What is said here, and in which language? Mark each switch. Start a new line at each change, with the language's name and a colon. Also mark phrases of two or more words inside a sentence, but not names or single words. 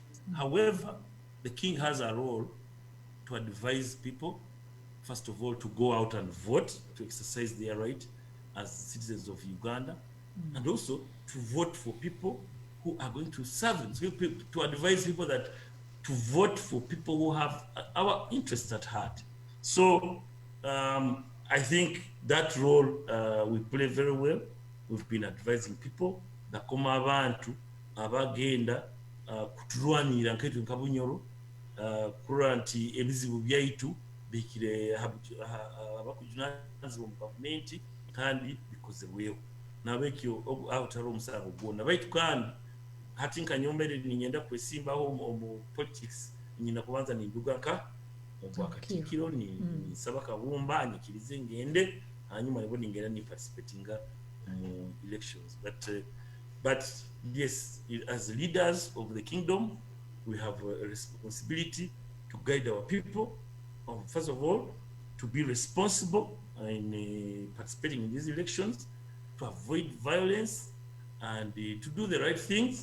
English: However, the king has a role to advise people, first of all, to go out and vote, to exercise their right, as citizens of Uganda, and also to vote for people who are going to serve them, so to advise people that to vote for people who have our interests at heart. So I think that role we play very well. We've been advising people
Nyoro: bakoma abantu abagenda kutulwanira nkaitu nka Bunyoro kurora nti ebizibu byaitu bikire abakujunanzibwa mu gavumenti kandi bikozerweho nabekyo awutari omusango gwonna baitu kandi hati nkanyombere ninyenda kwesimbaho mu politics nyina kubanza ninduga nka obwakatikiro nisaba kabumba anyikirize ngende hanyuma nibo ningenda ni participatinga mu elections,
English: but yes, as leaders of the kingdom we have a responsibility to guide our people, first of all to be responsible in participating in these elections, to avoid violence and to do the right things.